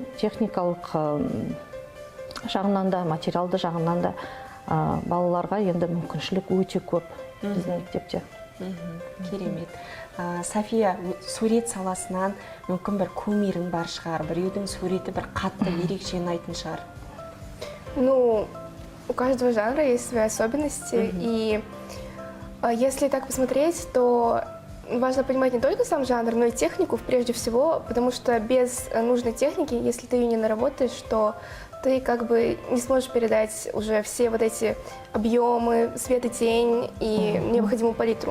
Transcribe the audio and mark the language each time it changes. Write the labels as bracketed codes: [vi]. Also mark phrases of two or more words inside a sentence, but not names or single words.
[kk] Техникалық жағынан да, материалды жағынан да балаларға енді мүмкіншілік өте көп біздің мектепте. Керемет. София, сурет саласынан мүмкін бір кумирің бар шығар, біреудің суреті бір қатты ерекше ұнайтын шығар. [ru] Ну, у каждого жанра есть свои особенности, и если так посмотреть, то важно понимать не только сам жанр, но и технику прежде всего, потому что без нужной техники, если ты ее не наработаешь, то ты как бы не сможешь передать уже все вот эти объемы, свет и тень и необходимую палитру.